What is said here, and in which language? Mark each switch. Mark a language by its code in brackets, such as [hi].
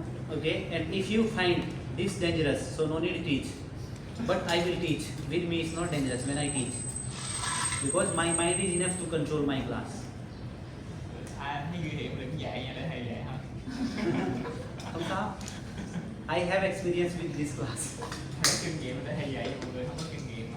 [en] Okay, and if you find this dangerous, so no need to teach. But I will teach. With me, it's not dangerous when I teach. Because my mind is enough to control my class. [vi] Ai thấy nguy hiểm đừng dạy nha, để thầy dạy hả? Không sao. [en] I have experience with this class. [vi] Có kinh nghiệm để thầy dạy cho mọi người không có kinh nghiệm.